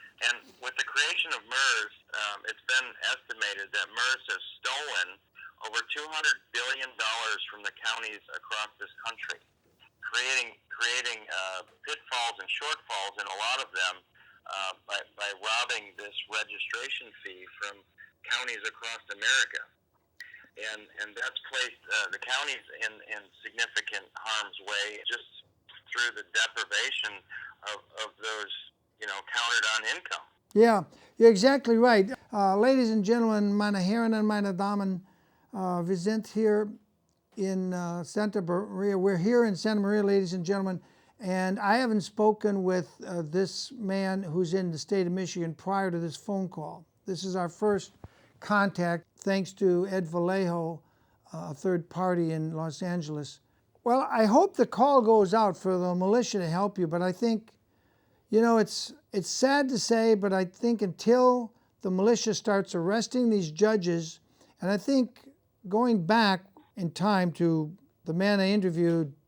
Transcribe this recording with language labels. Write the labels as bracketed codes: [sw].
[en] And with the creation of MERS, it's been estimated that MERS has stolen over $200 billion from the counties across this country, creating pitfalls and shortfalls in a lot of them by robbing this registration fee from counties across America. And that's placed the counties in significant harm's way just through the deprivation of those, counted on income. Yeah, you're exactly right. Ladies and gentlemen, [de] meine Herren and meine Damen, wir sind hier in Santa Maria. [en] We're here in Santa Maria, ladies and gentlemen, and I haven't spoken with this man who's in the state of Michigan prior to this phone call. This is our first contact, thanks to Ed Vallejo, a third party in Los Angeles. Well, I hope the call goes out for the militia to help you, but I think, it's sad to say, but I think until the militia starts arresting these judges, and I think going back in time to the man I interviewed